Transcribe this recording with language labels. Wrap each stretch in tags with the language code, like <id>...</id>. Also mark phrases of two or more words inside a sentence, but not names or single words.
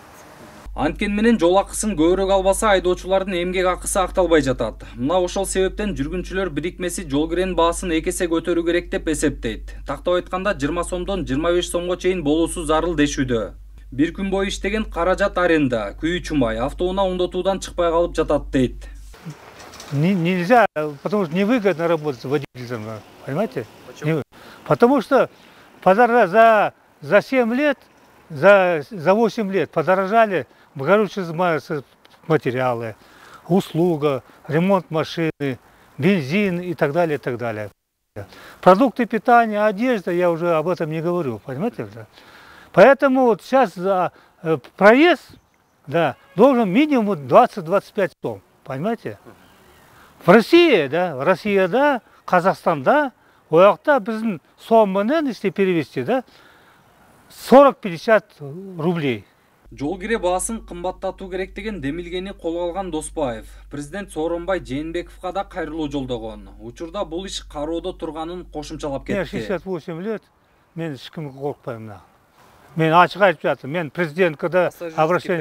<ky>Анткен менен жол акысын көбүрөөк албаса айдоочулардын эмгек акысы акталбай жатат. Мына ошол себептен жүргүнчүлөр бирикмеси жол киренин баасын 2 эсе көтөрүү керек деп эсептейт. Тактап айтканда 20 сомдон 25 сомго чейин болуусу зарыл дешүүдө. Бир күн бою иштеген каражат аренда, күйүү чумай, автоунаа оңдотуудан чыкпай калып жатат дейт.</ky> <ru>Нельзя, потому что невыгодно работать водителем, понимаете? Потому что за 7 лет, за 8 лет подорожали горючие материалы, услуга, ремонт машины, бензин и так далее, и так далее. Продукты питания, одежда, я уже об этом не говорю, понимаете? Поэтому вот сейчас за проезд, да, должен минимум 20-25 сом, понимаете? В России,</ru> <ky>да, Казахстанда, оякта биздин сом менен,</ky> <ru>если перевести, да, 40-50 рублей.</ru> <ky>Жол кире баасын кымбаттатуу керек деген демилгени колго алган Доспаев. Президент Сооронбай Жээнбековго да кайрылуу жолдогон. Учурда бул иш кароодо турганын кошумчалап кетти. Мен 68 лет, мен эч кимге коркпойм. Мен ачык айтып жатырмын, мен президентке да обращение.</ky>